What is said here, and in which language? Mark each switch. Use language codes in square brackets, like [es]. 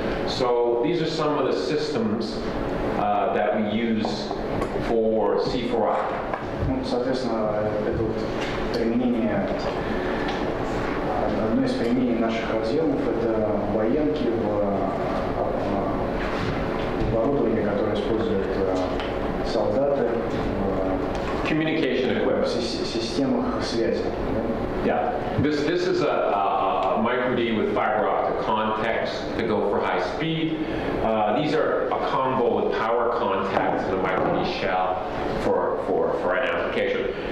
[en] So these are some of the systems that we use for C4I. [ru] Ну, соответственно, это вот применение, одно из применений наших разъемов это военки в оборудовании, которое используют солдаты [en] Communication equipment. [ru] в системах связи. [en] Yeah, this is a micro D with fiber optic contacts to go for high speed. These are a combo with power contacts and a micro D shell for an application.